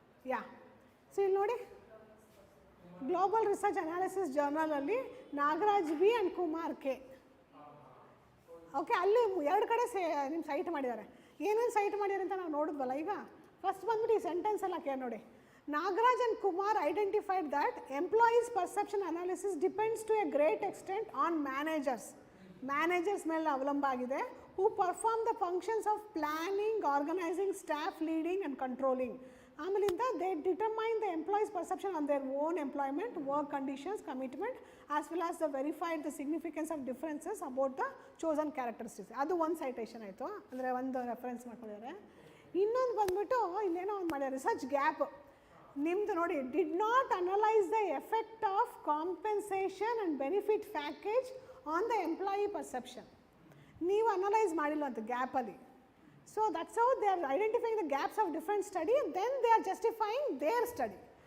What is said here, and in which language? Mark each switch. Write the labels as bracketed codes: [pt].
[kn] ಯಾ, so ಇಲ್ಲಿ ನೋಡಿ global research analysis ಜರ್ನಲಲ್ಲಿ Nagaraj B and Kumar K. Okay, ಅಲ್ಲಿ 2 ಕಡೆ ನಿಮ್ಮ ಸೈಟ್ ಮಾಡಿದ್ದಾರೆ. ಏನೇನು ಸೈಟ್ ಮಾಡಿದ್ದಾರೆ ಅಂತ ನಾವು ನೋಡಿದ್ವಲ್ಲ ಈಗ. ಫಸ್ಟ್ ಬಂದ್ಬಿಟ್ಟು ಈ ಸೆಂಟೆನ್ಸ್ ಎಲ್ಲ ಕೇಳಿ ನೋಡಿ. [en] Nagaraj and Kumar identified that employees' perception analysis depends to a great extent on managers. [kn] Managers ಮೇಲೆ ಅವಲಂಬ ಆಗಿದೆ. [en] Who perform the functions of planning, organizing, staff leading and controlling. ಆಮೇಲಿಂದ they determine the employees' perception on their own employment, work conditions, commitment, as well as the verified the significance of differences about the chosen characteristics. [kn] ಅದು ಒಂದು citation ಆಯಿತು, ಅಂದರೆ ಒಂದು reference ಮಾಡ್ಕೊಂಡಿದ್ದಾರೆ. ಇನ್ನೊಂದು ಬಂದ್ಬಿಟ್ಟು ಇಲ್ಲೇನೋ ಒಂದು ಮಾಡ್ಯಾರ, ರಿಸರ್ಚ್ ಗ್ಯಾಪ್. ನಿಮ್ಮದು ನೋಡಿ, [en] Did not analyse the effect of compensation and benefit package on the employee perception. [kn] ನೀವು ಅನಲೈಸ್ ಮಾಡಿಲ್ಲ ಅಂತ ಗ್ಯಾಪಲ್ಲಿ. [en] So that's how they are identifying the gaps of different study, then they are justifying their study.